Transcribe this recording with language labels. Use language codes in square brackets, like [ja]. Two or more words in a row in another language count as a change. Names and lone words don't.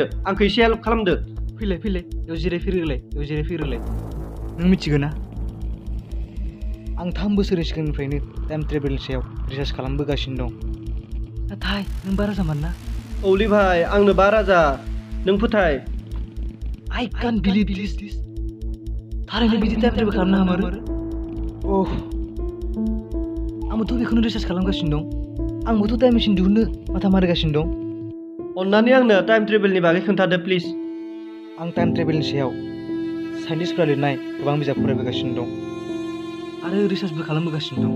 [brx] आंखौ एसे हेल्प खालामदो। फैलाय बेयाव जिरायफैग्रोलाय। नों मिथिगौ ना? आं 3 बोसोरनि सिगांनिफ्रायनो टाइम ट्रेभेलनि सायाव रिसार्च खालामबोगासिनो दं। नाथाय नों 5 राजामोन ना? औलै भाइ आंनो 5 राजा। नों फोथाय। [en] I can't believe this. [brx] थारैनो बिदि [en] time travel [brx] खालामनो हामारो? आंबोथ' बेखौनो रिसार्च खालामगासिनो दं। आंबोथ' [en] time machine [brx] दिहुननो माथा मारिगासिनो दं। अन्नानै आंनो टाइम ट्रेभेलनि बागै खोन्थादो प्लिज। आं टाइम ट्रेभेलनि सायाव साइन्टिस्टफोरा लिरनाय गोबां बिजाब फरायबोगासिनो दं आरो रिसार्चबो खालामबोगासिनो दं।